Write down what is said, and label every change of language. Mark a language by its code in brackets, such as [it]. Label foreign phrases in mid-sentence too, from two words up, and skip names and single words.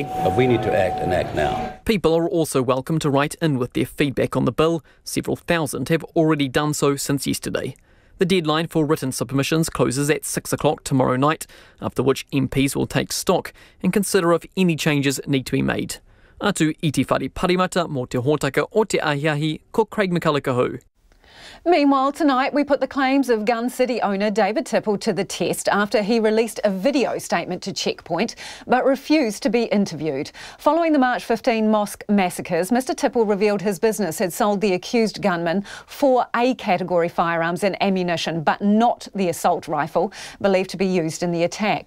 [en] We need to act and act now. People are also welcome to write in with their feedback on the bill. Several thousand have already done so since yesterday. The deadline for written submissions closes at 6 o'clock tomorrow night, after which MPs will take stock and consider if any changes need to be made. [mi] Atu i te whare parimata mō te hōtaka o te ahiahi, ko Craig McCulloch. [en] Meanwhile, tonight we put the claims of Gun City owner David Tipple to the test after he released a video statement to Checkpoint but refused to be interviewed. Following the March 15 mosque massacres, Mr Tipple revealed his business had sold the accused gunman 4 A-category firearms and ammunition, but not the assault rifle believed to be used in the attack.